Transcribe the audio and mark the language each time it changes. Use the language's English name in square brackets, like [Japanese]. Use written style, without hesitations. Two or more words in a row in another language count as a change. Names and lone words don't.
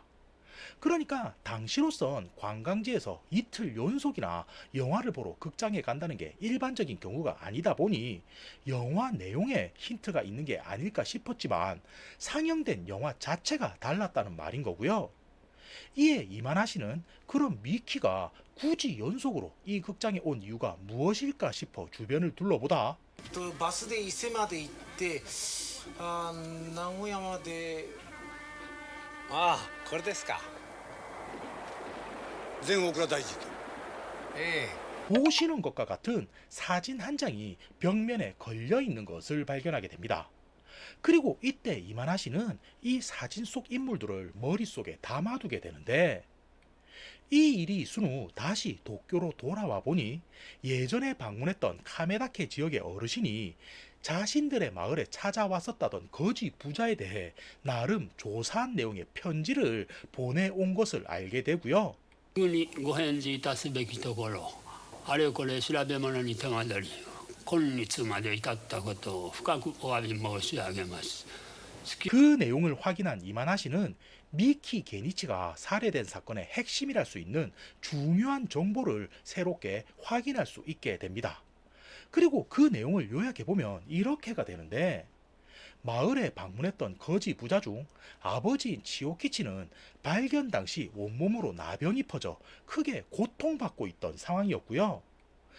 [Korean] 그러니까 당시로선 관광지에서 이틀 연속이나 영화를 보러 극장에 간다는 게 일반적인 경우가 아니다 보니 영화 내용에 힌트가 있는 게 아닐까 싶었지만 상영된 영화 자체가 달랐다는 말인 거고요. 이에 이마나 씨는 그럼 미키가 굳이 연속으로 이 극장에 온 이유가 무엇일까 싶어 주변을 둘러보다 [Japanese] バスで伊勢まで行って名古屋までああ、これですか。全大倉大臣と。ええ。 [Korean] 보시는 것과 같은 사진 한 장이 벽면에 걸려 있는 것을 발견하게 됩니다. 그리고 이때 이마나 씨는 이 사진 속 인물들을 머릿속에 담아두게 되는데, 이 일이 있은 후 다시 도쿄로 돌아와 보니 예전에 방문했던 카메다케 지역의 어르신이 자신들의 마을에 찾아왔었다던 거지 부자에 대해 나름 조사한 내용의 편지를 보내온 것을 알게 되고요. [Japanese] すぐにご返事いたすべきところ、あれこれ調べ物に手間取り、今日まで至ったことを深くお詫び申し上げます。 [Korean] 그 내용을 확인한 이마나 씨는 미키 게니치가 살해된 사건의 핵심이랄 수 있는 중요한 정보를 새롭게 확인할 수 있게 됩니다. 그리고 그 내용을 요약해보면 이렇게가 되는데, 마을에 방문했던 거지 부자 중 아버지인 치오키치는 발견 당시 온몸으로 나병이 퍼져 크게 고통받고 있던 상황이었고요.